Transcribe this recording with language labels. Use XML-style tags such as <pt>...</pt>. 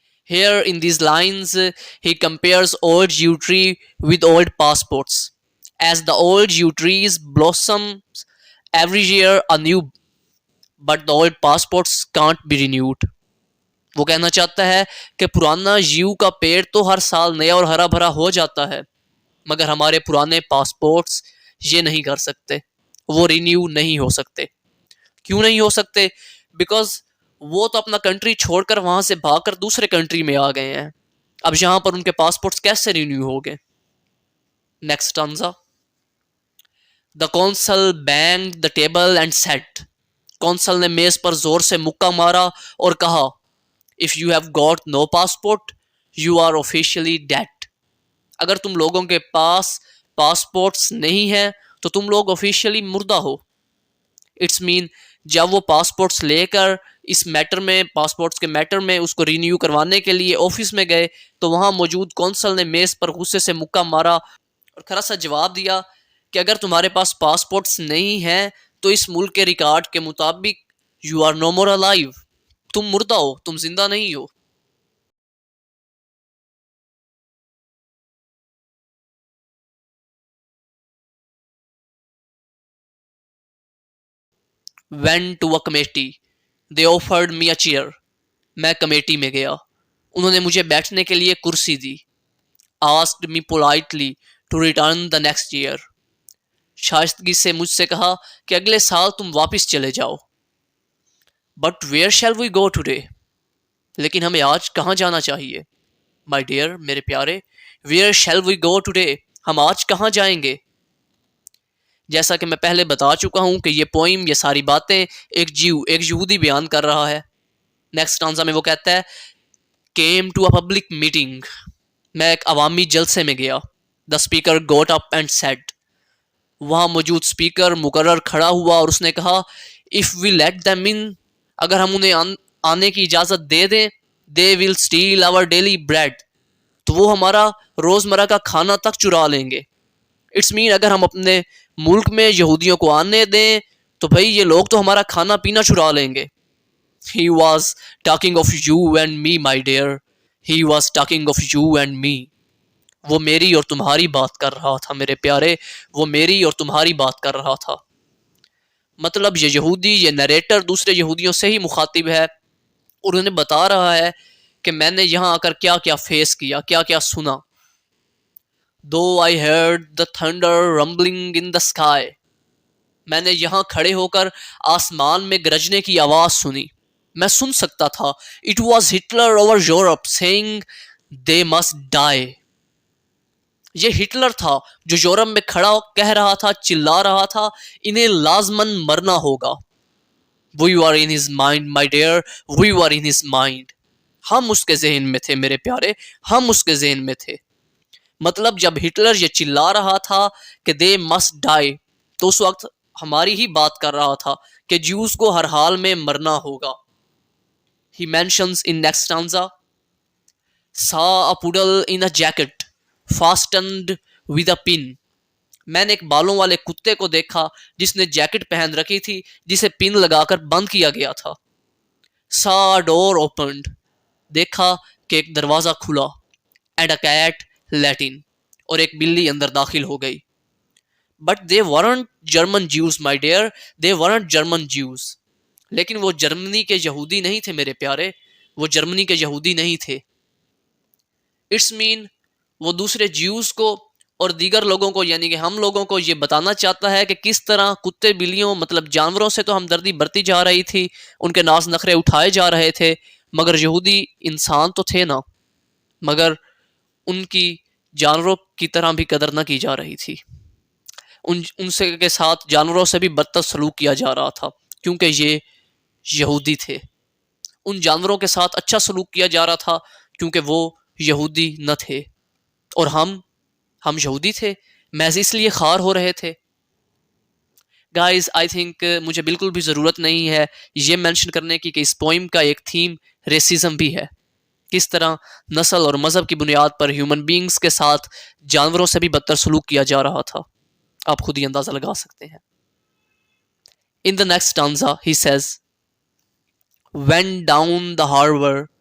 <en>Here in these lines he compares old yew tree with old passports. As the old yew trees blossoms every year anew, but the old passports can't be renewed.</en> <ur>وہ کہنا چاہتا ہے کہ پرانا you کا پیڑ تو ہر سال نیا اور ہرا بھرا ہو جاتا ہے، مگر ہمارے پرانے پاسپورٹس یہ نہیں کر سکتے، وہ رینیو نہیں ہو سکتے. کیوں نہیں ہو سکتے؟ بیکاز وہ تو اپنا کنٹری چھوڑ کر وہاں سے بھاگ کر دوسرے کنٹری میں آ گئے ہیں. اب یہاں پر ان کے پاسپورٹس کیسے رینیو ہو گئے؟ Next ٹانزا.</ur> <en>The consul banged the table and said.</en> <ur>Council نے میز پر زور سے مکہ مارا اور کہا</ur> <en>if you have got no passport, you are officially dead.</en> <ur>اگر تم لوگوں کے پاس پاسپورٹس نہیں ہیں تو تم لوگ آفیشیلی مردہ ہو.</ur> <en>it's mean</en> <ur>جب وہ پاسپورٹس لے کر اس میٹر میں پاسپورٹس کے میٹر میں اس کو رینیو کروانے کے لیے آفس میں گئے تو وہاں موجود کونسل نے میز پر غصے سے مکہ مارا اور کھرا سا جواب دیا کہ اگر تمہارے پاس پاسپورٹس نہیں ہیں تو اس ملک کے ریکارڈ کے مطابق</ur> <en>You are no more alive.</en> <ur>تم مردہ ہو, تم زندہ نہیں ہو.</ur> <en>went to a committee. They offered me a chair.</en> <ur>میں کمیٹی میں گیا. انہوں نے مجھے بیٹھنے کے لیے کرسی دی.</ur> <en>asked me politely to return the next year.</en> <ur>شائستگی سے مجھ سے کہا کہ اگلے سال تم واپس چلے جاؤ.</ur> <en>But where shall we go today?</en> <ur>لیکن ہمیں آج کہاں جانا چاہیے؟</ur> <en>My dear,</en> <ur>میرے پیارے,</ur> <en>where shall we go today?</en> <ur>ہم آج کہاں جائیں گے؟ جیسا کہ میں پہلے بتا چکا ہوں کہ یہ پوئم, یہ ساری باتیں ایک یہودی بیان کر رہا ہے. نیکسٹ ٹانزا میں وہ کہتا ہے</ur> <en>came to a public meeting.</en> <ur>میں ایک عوامی جلسے میں گیا.</ur> <en>The speaker got up and said.</en> <ur>وہاں موجود اسپیکر مقرر کھڑا ہوا اور اس نے کہا</ur> <en>if we let them in,</en> <ur>اگر ہم انہیں آنے کی اجازت دے دیں,</ur> <en>they will steal our daily bread,</en> <ur>تو وہ ہمارا روزمرہ کا کھانا تک چرا لیں گے.</ur> <en>it's mean</en> <ur>اگر ہم اپنے ملک میں یہودیوں کو آنے دیں تو بھائی یہ لوگ تو ہمارا کھانا پینا چرا لیں گے.</ur> <en>He was talking of you and me, my dear. He was talking of you and me.</en> <ur>وہ میری اور تمہاری بات کر رہا تھا میرے پیارے, وہ میری اور تمہاری بات کر رہا تھا. مطلب یہ یہودی, یہ نریٹر دوسرے یہودیوں سے ہی مخاطب ہے اور انہیں بتا رہا ہے کہ میں نے یہاں آ کر کیا کیا فیس کیا, کیا کیا سنا.</ur> <en>Though I heard the thunder rumbling in the sky.</en> <ur>میں نے یہاں کھڑے ہو کر آسمان میں گرجنے کی آواز سنی. میں سن سکتا تھا.</ur> <en>It was Hitler over Europe saying they must die.</en> <ur>یہ ہٹلر تھا جو یورپ میں کھڑا کہہ رہا تھا, چلا رہا تھا, انہیں لازماً مرنا ہوگا.</ur> <en>We were in his mind, my dear. We were in his mind.</en> <ur>ہم اس کے ذہن میں تھے میرے پیارے, ہم اس کے ذہن میں تھے. مطلب جب ہٹلر یہ چلا رہا تھا کہ</ur> <en>they must die,</en> <ur>تو اس وقت ہماری ہی بات کر رہا تھا کہ جیوز کو ہر حال میں مرنا ہوگا.</ur> <en>He mentions in next stanza, saw a poodle in a jacket fastened with a pin.</en> <ur>میں نے ایک بالوں والے کتے کو دیکھا جس نے جیکٹ پہن رکھی تھی جسے پن لگا کر بند کیا گیا تھا.</ur> <en>saw a door opened.</en> <ur>دیکھا کہ ایک دروازہ کھلا.</ur> <en>and a cat let in.</en> <ur>اور ایک بلی اندر داخل ہو گئی.</ur> <en>But they weren't German Jews, my dear. They weren't German Jews.</en> <ur>لیکن وہ جرمنی کے یہودی نہیں تھے میرے پیارے, وہ جرمنی کے یہودی نہیں تھے.</ur> <en>it's mean</en> <ur>وہ دوسرے جیوز کو اور دیگر لوگوں کو یعنی کہ ہم لوگوں کو یہ بتانا چاہتا ہے کہ کس طرح کتے بلیوں مطلب جانوروں سے تو ہمدردی برتی جا رہی تھی, ان کے ناز نخرے اٹھائے جا رہے تھے, مگر یہودی انسان تو تھے نا, مگر ان کی جانوروں کی طرح بھی قدر نہ کی جا رہی تھی. ان سے کے ساتھ جانوروں سے بھی بدتر سلوک کیا جا رہا تھا کیونکہ یہ یہودی تھے. ان جانوروں کے ساتھ اچھا سلوک کیا جا رہا تھا کیونکہ وہ یہودی نہ تھے, اور ہم یہودی تھے, محض اس لیے خوار ہو رہے تھے. گائز آئی تھنک مجھے بالکل بھی ضرورت نہیں ہے یہ مینشن کرنے کی کہ اس پوئم کا ایک تھیم ریسزم بھی ہے, کس طرح نسل اور مذہب کی بنیاد پر ہیومن بینگز کے ساتھ جانوروں سے بھی بدتر سلوک کیا جا رہا تھا. آپ خود ہی اندازہ لگا سکتے ہیں.</ur> <en>In the next stanza he says, went down the harbor.</en>